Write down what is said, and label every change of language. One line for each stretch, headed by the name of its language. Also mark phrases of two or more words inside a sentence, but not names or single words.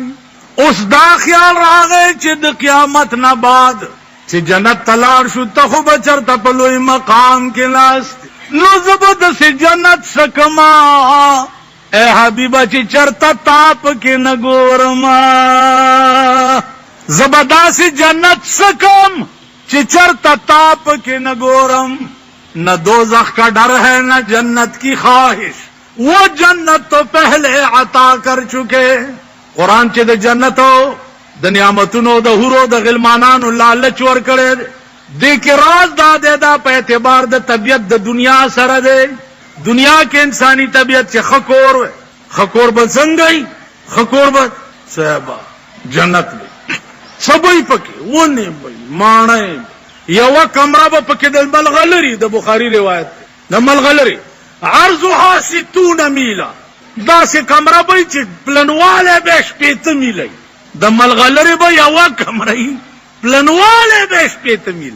Pashto: اوس دا خیال راغی چې د قیامت نه بعد چې جنت ته لاړ شو ته خو به چېرته په لوی مقام کې ناست، نو زه به داسې جنت سکما اے حبیبه چې چېرته تا پکې نه ګورما. زه به داسې جنت سکم چې چېرته تا پکې نه ګورم.
Urdu: نہ دوزخ کا ڈر ہے نہ جنت کی خواہش، وہ جنت تو پہلے عطا کر چکے.
Pashto: قرآن چې د جنتو د نعمتونو د حورو د غلمانانو لالچ ورکړی دی کې راز دا دی دا په اعتبار د طبیعت د دنیا سره دی. دنیا کې انسانی طبیعت چې خکور وي، خکور به څنګه وي؟ خکور به صحبه جنت وي، سبوی پکې ونې وي، ماڼۍ، یوه کمره به پکې د ملغلري، د بخاري روایت د ملغلري عرضها 60 میله، داسې کمره به چې پلنوالی به 80 میله، د ملغلرې به یوه کمره وي پلنوالی به 80 میله.